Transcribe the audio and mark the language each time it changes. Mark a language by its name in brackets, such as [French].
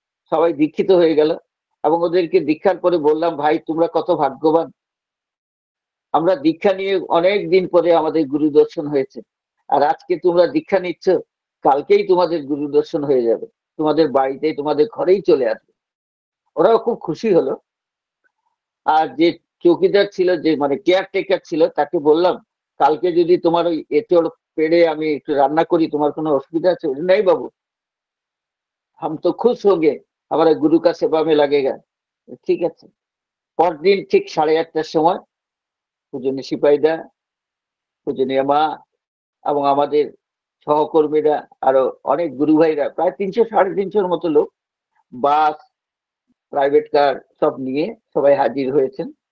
[Bangla] সবাই দীক্ষিত হয়ে গেল এবং ওদেরকে দীক্ষার পরে বললাম, ভাই তোমরা কত ভাগ্যবান, আমরা দীক্ষা নিয়ে অনেক দিন পরে আমাদের গুরু দর্শন হয়েছে, আর আজকে তোমরা দীক্ষা নিচ্ছ, কালকেই তোমাদের গুরু দর্শন হয়ে যাবে, তোমাদের বাড়িতে তোমাদের ঘরেই চলে আসবে। ওরাও খুব খুশি হলো। আর যে চৌকিদার ছিল, যে মানে কেয়ারটেকার ছিল, তাকে বললাম, কালকে যদি তোমার ওই এঁচড় পেড়ে আমি একটু রান্না করি, তোমার কোনো অসুবিধা আছে? [Hindi] নেই বাবু, हम तो खुश होंगे, हमारे गुरु का सेवा में लगेगा। [Bangla] ঠিক আছে। পরদিন ঠিক 8:30টার সময় পূজনীয় সিপাহীদা, পূজনীয় মা এবং আমাদের সহকর্মীরা, আরো অনেক গুরু ভাইরা, প্রায় 300-350 মতো লোক, বাস, প্রাইভেট কার সব নিয়ে সবাই হাজির হয়েছেন।